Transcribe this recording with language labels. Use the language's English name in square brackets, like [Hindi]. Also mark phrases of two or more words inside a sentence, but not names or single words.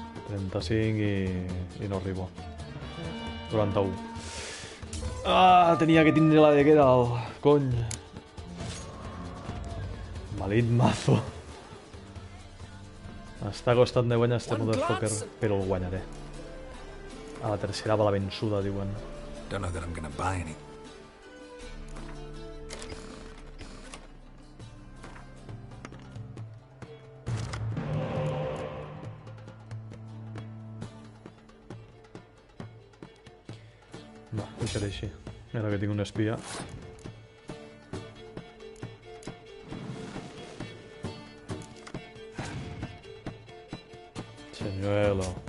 [Catalan] 35 i no arribo. 91. Ah, tenia que tindre la de que dalt. Cony. Malit mazo. M'està costant de guanyar este motherfucker, però el guanyaré. A la tercera va la vençuda, diuen. [English] Don't know that I'm gonna buy any. [Catalan] Va, deixaré així. Ara que tinc un espia. Senyuelo.